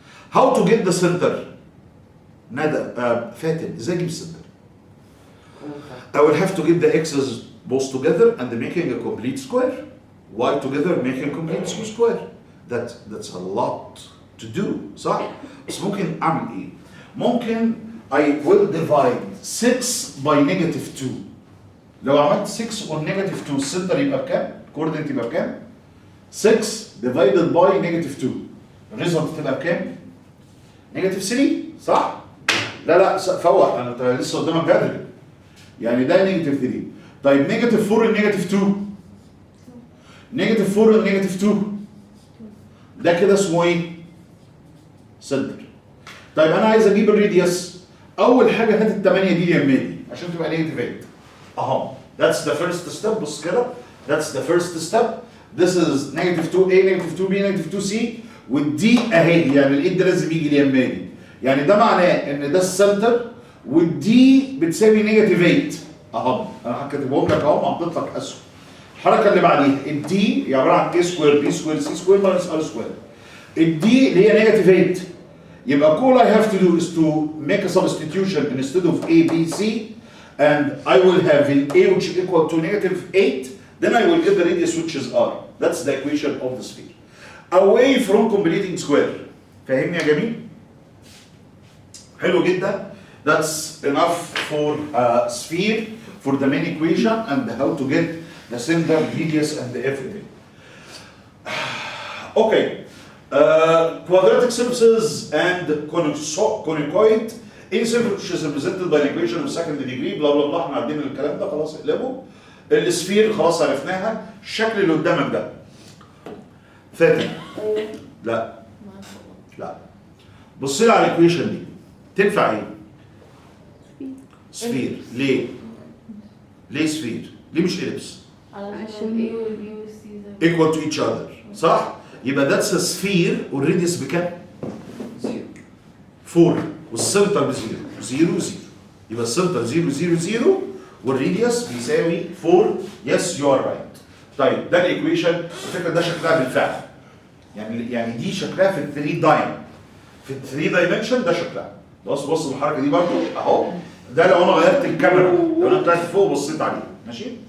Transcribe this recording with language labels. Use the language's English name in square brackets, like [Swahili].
[English] How to get the center? فاتن, [Arabic] ازاي اجيب السنتر؟ [English] I will have to get the x's both together and making a complete square. Y together making a complete square. That's a lot to do, [Arabic] صح؟ بس ممكن اعمل ايه؟ ممكن [English] I will divide 6 by negative 2. [Arabic] لو عملت [English] 6 on negative 2 [Arabic] السنتر يبقى بكام؟ coordinate يبقى بكام؟ [English] 6 divided by negative 2. [Arabic] الريزلت تبقى بكام؟ [English] negative 3 [Arabic] صح؟ لا فوق انت لسه قدامك بدري. يعني ده [English] negative 3. [Arabic] طيب [English] negative 4 and negative 2. negative 4 and negative 2. [Arabic] ده كده اسمه ايه؟ سنتر. طيب انا عايز اجيب الراديوس. اول حاجه هات ال8 دي يمين عشان تبقى نيجاتيف 8. اهو. [English] That's the first step. [Arabic] بص كده. [English] That's the first step. This is negative 2a, negative 2b, negative 2c. [Arabic] والدي اهي، يعني الايد ده لازم يجي اليماني. يعني ده معناه ان ده السنتر والدي بتساوي نيجاتيف 8. اهو انا كاتبهم لك اهو، حطيت لك اسهم. الحركه اللي بعديها الدي هي عباره عن a سكوير b سكوير c سكوير ماينس r سكوير. الدي اللي هي نيجاتيف 8. يبقى [English] all I have to do is to make a substitution instead of a, b, c, and I will have a which is equal to negative 8. Then I will get the radius which is r. That's the equation of the sphere. Away from completing square. [Arabic] فاهمني يا جميل؟ حلو جدا. [English] That's enough for a sphere, for the main equation and how to get the center, radius and everything. Okay. Quadratic surfaces and conicoid. Any surface which is represented by an equation of second degree [Arabic] بلا بلا بلا. احنا عارفين الكلام ده خلاص اقلبه. السفير خلاص عرفناها. الشكل اللي قدامك ده ثابت. لا لا. بص لي على الايكويشن دي تنفع ايه؟ سفير. ليه؟ ليه سفير؟ ليه مش إليبس؟ عشان ايه والبي والسي زي [English] equal to each other [Arabic] صح؟ يبقى [English] that's a sphere [Arabic] والراديوس بكام؟ 4 والسنتر بزيرو. 0 0. يبقى السنتر 0 0 0 والراديوس بيساوي 4. [English] Yes you are right. [Arabic] طيب ده الايكويشن. الفكره ده شكلها بالفعل. يعني دي شكلها في ال 3 دايم. في ال 3 دايمنشن ده شكلها. بص الحركه دي برضو اهو. ده لو انا غيرت الكاميرا، لو انا طلعت فوق وبصيت عليه ماشي؟